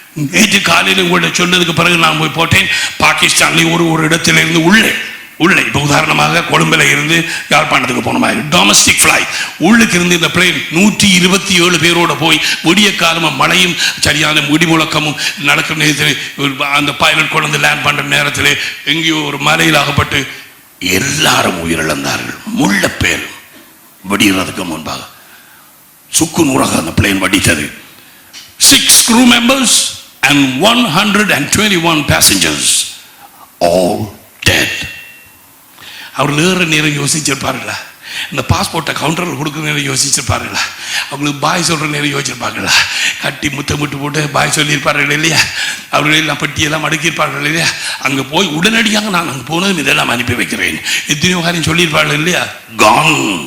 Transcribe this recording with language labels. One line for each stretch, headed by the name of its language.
Tamil: நேற்று காலையில் உங்கள்கிட்ட சொன்னதுக்கு பிறகு நான் போய் போட்டேன். பாகிஸ்தான்லேயும் ஒரு இடத்துல இருந்து உள்ளே இப்போ உதாரணமாக கொழும்புல இருந்து யாழ்ப்பாணத்துக்கு போன மாதிரி டொமஸ்டிக் ஃபிளைட் உள்ளுக்கு இருந்து இந்த பிளேன் 127 பேரோட போய் விடிய காலமும் மழையும் சரியான இடி முழக்கமும் நடக்கிற நேரத்தில் அந்த பைலட் கொண்டு லேண்ட் பண்ற நேரத்தில் எங்கேயோ ஒரு மலையில் ஆகப்பட்டு எல்லாரும் உயிரிழந்தார்கள். முள்ள பேர் வெடிகிறதுக்கு முன்பாக சுக்கு நூறாக அந்த plane வடித்தது.
English: 6 crew members and 121 passengers all dead.
Tamil: அவர்கள் ஏற நேரம் யோசிச்சிருப்பார்களா? இந்த பாஸ்போர்ட்டை கவுண்டரில் கொடுக்குற நேரம் யோசிச்சிருப்பார்களா? அவங்களுக்கு பாய் சொல்கிற நேரம் யோசிச்சிருப்பார்களா? கட்டி முத்தமிட்டு போட்டு பாய் சொல்லியிருப்பார்கள் இல்லையா? அவர்கள் எல்லாம் பெட்டியெல்லாம் அடுக்கியிருப்பார்கள் இல்லையா? அங்கே போய் உடனடியாக நான் அங்கே போனதும் இதெல்லாம் அனுப்பி வைக்கிறேன் எத்தனையோ காரியம் சொல்லியிருப்பார்கள் இல்லையா? கான்.